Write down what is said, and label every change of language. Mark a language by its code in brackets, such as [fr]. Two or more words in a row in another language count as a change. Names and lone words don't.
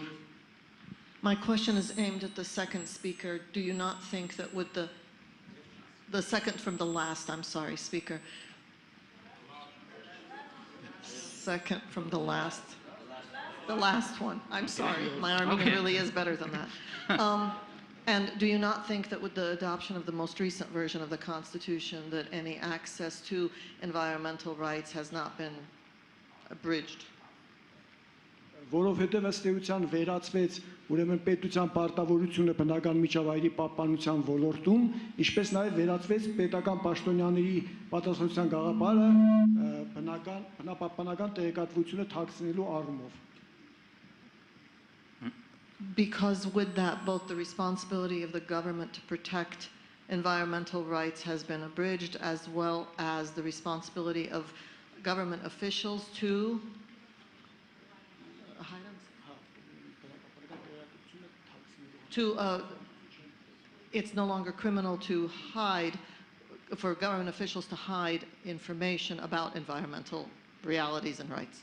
[en] My question is aimed at the second speaker. Do you not think that with the second from the last, I'm sorry, speaker. Second from the last. The last one. I'm sorry. My Armenian really is better than that. And do you not think that with the adoption of the most recent version of the Constitution that any access to environmental rights has not been abridged? [hy] Որովհետև ըստ էության վերացվեց ուրեմն պետության պարտավորությունը բնական միջավայրի պահպանության ոլորտում, ինչպես նաև վերացվեց պետական պաշտոնյաների պատասխանատվության գաղափարը բնապահպանական տեղեկատվությունը թաքցնելու առումով։ [en] Because with that, both the responsibility of the government to protect environmental rights has been abridged, as well as the responsibility of government officials to it's no longer criminal to hide, for government officials to hide information about environmental realities and rights.